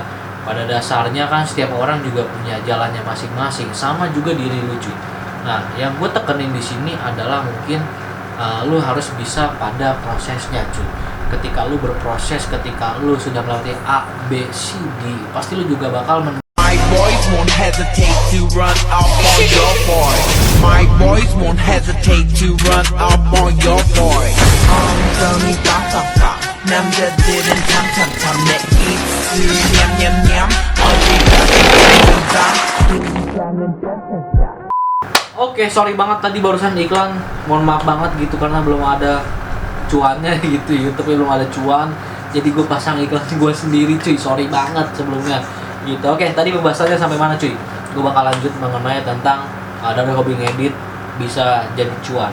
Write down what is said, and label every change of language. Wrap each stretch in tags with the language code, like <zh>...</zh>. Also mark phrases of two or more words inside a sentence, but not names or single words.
<id>Pada dasarnya kan setiap orang juga punya jalannya masing-masing, sama juga diri lu cuy. Nah, yang gue tekenin di sini adalah mungkin lu harus bisa pada prosesnya cuy. Ketika lu berproses, ketika lu sudah melalui A, B, C, D, pasti lu juga bakal</id> <en>My boys won't hesitate to run up on your boy. My boys won't hesitate to run up on your boy.</en> <ko>엉덩이 빡빡빡 남자들은 탐탐탐 내 입술 냠냠냠 어디까지 가는가 긴장은 짜짜짜.</ko> <id>Oke, sorry banget tadi barusan iklan. Mohon maaf banget gitu karena belum ada cuannya gitu, YouTube belum ada cuan. Jadi gue pasang iklan gue sendiri cuy, sorry banget sebelumnya. Gitu. Oke, tadi pembahasannya sampai mana cuy? Gue bakal lanjut mengenai tentang dari hobi ngedit bisa jadi cuan.</id>